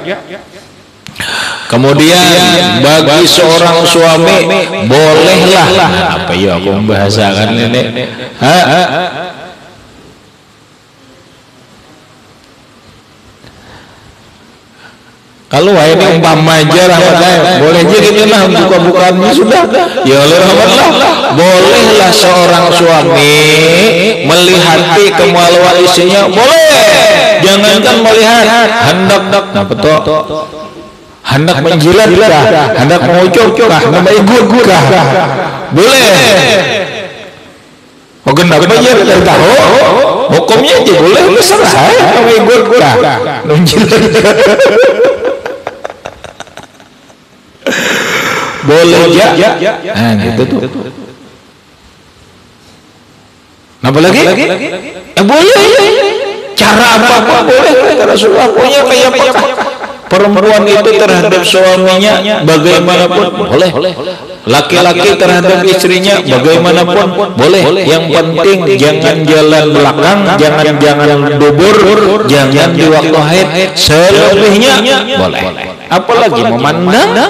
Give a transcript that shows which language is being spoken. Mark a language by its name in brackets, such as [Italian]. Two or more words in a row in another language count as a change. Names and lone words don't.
[Indonesian] Kemudian bagi seorang suami bolehlah apa ya aku membahasakan ini kalau ini umpama aja rahmatnya boleh aja gitu lah buka-bukaannya sudah ya oleh rahmatlah bolehlah seorang suami melihati kemaluan istrinya boleh jangankan melihat hendak hendak menjilat kah hendak mengucuk kah hendak ikut kah boleh kenapa ya kita tahu hukumnya aja boleh terserah hendak ikut kah menjilat boleh ya gitu tuh apa lagi boleh cara apa boleh cara suaminya kayak apa perempuan itu terhadap suaminya bagaimanapun boleh laki-laki terhadap istrinya bagaimanapun boleh yang penting jangan jalan belakang jangan dubur jangan di waktu haid selebihnya boleh apalagi memandang